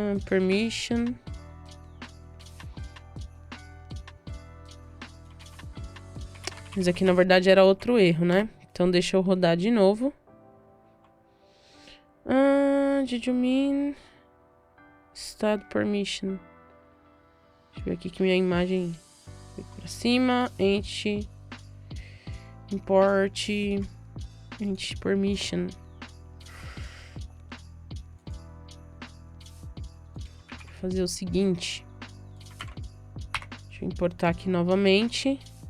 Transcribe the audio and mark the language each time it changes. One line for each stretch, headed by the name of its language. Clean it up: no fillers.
English: Permission.
Portuguese: Mas aqui na verdade era outro erro, né? Então deixa eu rodar de novo.
English: Did you mean start permission?
Portuguese: Deixa eu ver aqui que minha imagem foi pra cima.
English: Import permission.
Portuguese: Vou fazer o seguinte. Deixa eu importar aqui novamente.